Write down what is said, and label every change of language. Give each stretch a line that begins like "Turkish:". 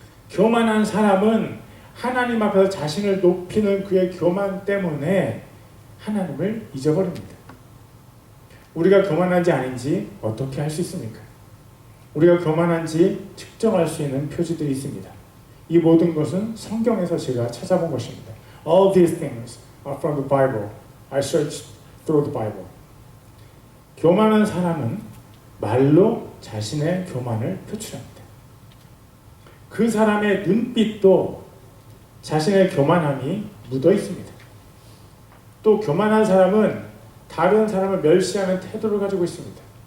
Korean: 교만한 사람은 하나님 앞에서 자신을 높이는 그의 교만 때문에 하나님을 잊어버립니다. 우리가 교만한지 아닌지 어떻게 알 수 있습니까? 우리가 교만한지 측정할 수 있는 표지들이 있습니다. 이 모든 것은 성경에서 제가 찾아본 것입니다.
English: All these things are from the Bible. I searched through the Bible.
Korean: 교만한 사람은 말로 자신의 교만을 표출합니다. 그 사람의 눈빛도 자신의 교만함이 묻어 있습니다. 또 교만한 사람은 다른 사람을 멸시하는 태도를 가지고 있습니다.